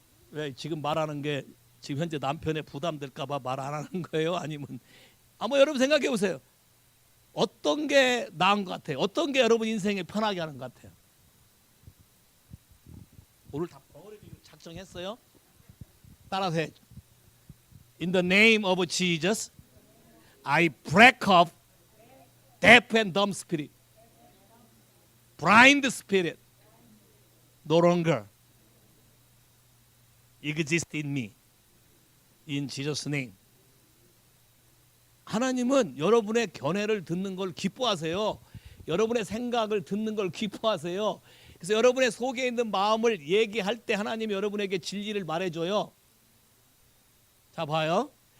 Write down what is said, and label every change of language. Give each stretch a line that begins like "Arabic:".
Korean: 왜 지금 말하는 게 지금 현재 남편의 부담될까 봐 말 안 하는 거예요? 아니면 한번 여러분 생각해 보세요. 어떤 게 나은 것 같아요? 어떤 게 여러분 인생에 편하게 하는 것 같아요? 오늘 다 벙어리로 작정했어요? 따라서 해.
English: In the name of Jesus, I break up deaf and dumb spirit, blind spirit, no longer exist in me. In Jesus' name.
Korean: 하나님은 여러분의 견해를 듣는 걸 기뻐하세요. 여러분의 생각을 듣는 걸 기뻐하세요. 그래서 여러분의 속에 있는 마음을 얘기할 때 하나님이 여러분에게 진리를 말해줘요. 자, 봐요.